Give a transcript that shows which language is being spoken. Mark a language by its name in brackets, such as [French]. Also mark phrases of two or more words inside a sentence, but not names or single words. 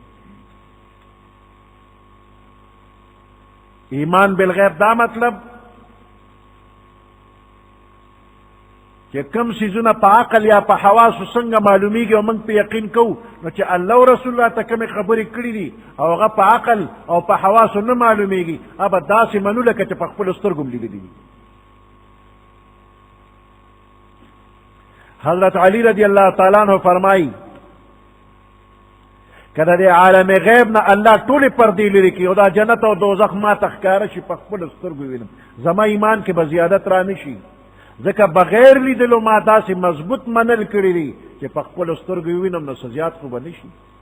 [Pashto] ایمان بالغیب دا مطلب چې کم سیزونه په عقل یا په حواسو څنګه معلومیږي او موږ په یقین کوو، نو چې الله او رسول الله ته کومې خبرې کړي دي او هغه په عقل او په حواسو نه معلومیږي، هغه داسې منو لکه چې په خپلو سترګو لیدلي دي. حضرت علی [Arabic] رضی اللہ تعالیٰ عنہ [Pashto] فرمائی کله د عالم غیب نه الله ټولې پردې لرې کړي او دا جنت او دوزخ ما ته ښکاره شي په خپلو سترګو وینم، زما ایمان کې به زیادت را نه شي، ځکه بغیر لیدلو ما داسې مضبوط منل کړي دي چې په خپلو سترګو وینم نو څه زیات خو به نه شي.